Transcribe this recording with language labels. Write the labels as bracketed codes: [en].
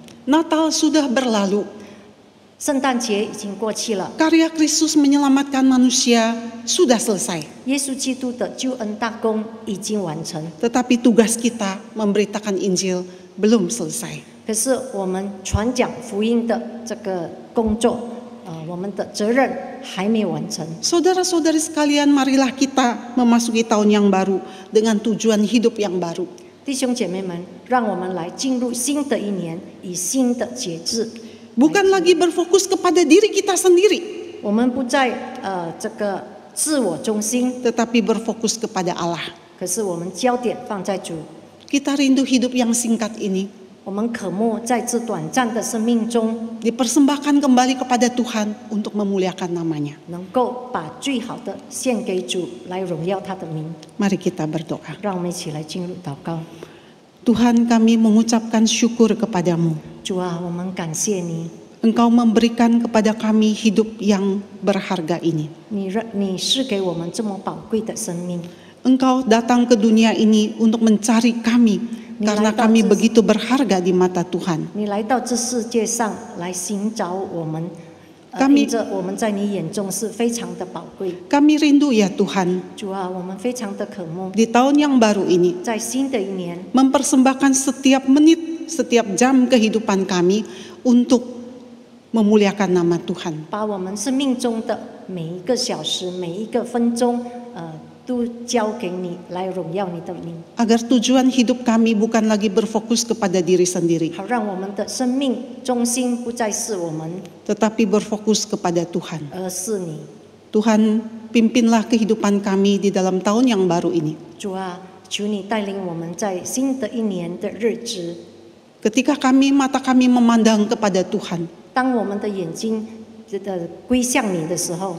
[id] Natal sudah berlalu. [zh] 圣诞节已经过去了， [id] Karya Kristus menyelamatkan manusia sudah selesai. [zh] 耶稣基督的救恩大功已经完成。 [id] Tetapi tugas kita memberitakan Injil belum selesai. [zh] 可是我们传讲福音的这个工作，我们的责任还没有完成。 [id] Saudara-saudari sekalian, marilah kita memasuki tahun yang baru dengan tujuan hidup yang baru. [zh] 弟兄姐妹们，让我们来进入新的一年，以新的节制。 [id] Bukan lagi berfokus kepada diri kita sendiri, [zh] 我们不再这个自我中心， [id] tetapi berfokus kepada Allah. [zh] 可是我们焦点放在主。 [id] Kita rindu hidup yang singkat ini [zh] 我们渴慕在这短暂的生命中， [id] dipersembahkan kembali kepada Tuhan untuk memuliakan namanya. [zh] 能够把最好的献给主，来荣耀他的名。 [id] Mari kita berdoa. [zh] 让我们一起来进入祷告。 [id] Tuhan, kami mengucapkan syukur kepadamu. [zh] 主啊，我们感谢你， [id] Engkau memberikan kepada kami hidup yang berharga ini. [zh] 你是给我们这么宝贵的生命。 [id] Engkau datang ke dunia ini untuk mencari kami karena kami begitu berharga di mata Tuhan. [zh] 你来到这世界上来寻找我们， [id] Kami- [zh] 因着我们在你眼中是非常的宝贵。 [id] Kami rindu ya Tuhan, [zh] 主啊，我们非常的渴慕， [id] di tahun yang baru ini [zh] 在新的一年， [id] mempersembahkan setiap menit, setiap jam kehidupan kami untuk memuliakan nama Tuhan. [zh] 把我们生命中的每一个小时、每一个分钟，都交给你，来荣耀你的名， [id] Agar tujuan hidup kami bukan lagi berfokus kepada diri sendiri, [zh] 好让我们的生命中心不再是我们， [id] tetapi berfokus kepada Tuhan. [zh] 而是你。 [id] Tuhan, pimpinlah kehidupan kami di dalam tahun yang baru ini. [zh] 主啊，求你带领我们在新的一年的日子， [id] Ketika mata kami memandang kepada Tuhan, [zh] 当我们的眼睛归向你的时候，